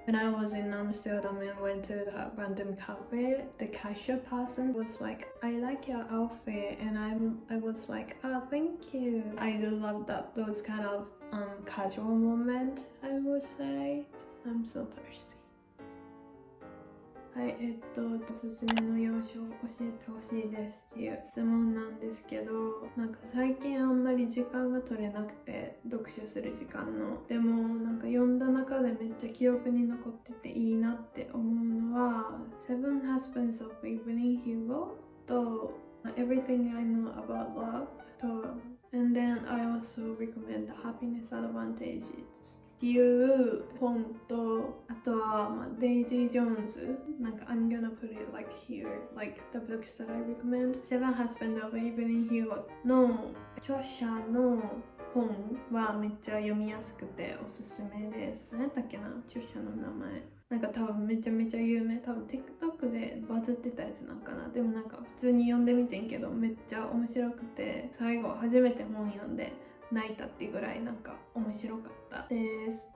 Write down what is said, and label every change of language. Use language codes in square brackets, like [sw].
[en] When I was in Amsterdam and went to that random cafe, the cashier person was like, I like your outfit, and I was like, oh, thank you. I do love that, those kind of casual moments, I would say. I'm so thirsty. [ja] はい、おすすめの洋書を教えてほしいですっていう質問なんですけど、なんか最近あんまり時間が取れなくて、読書する時間の。でもなんか読んだ中でめっちゃ記憶に残ってていいなって思うのは Seven Husbands of Evelyn Hugo と Everything I Know About Love と [en] And then I also recommend The Happiness Advantages [ja] っていう本と、あとは、デイジー・ジョーンズ、なんか [en] I'm gonna put it like here, like the books that I recommend. [ja] Seven Husbands of Evelyn Hugo の著者の本はめっちゃ読みやすくておすすめです。何やったっけな、著者の名前。なんか多分めちゃめちゃ有名、多分 TikTok でバズってたやつなんかな。でもなんか普通に読んでみてんけどめっちゃ面白くて、最後初めて本読んで泣いたっていうぐらいなんか面白かったです。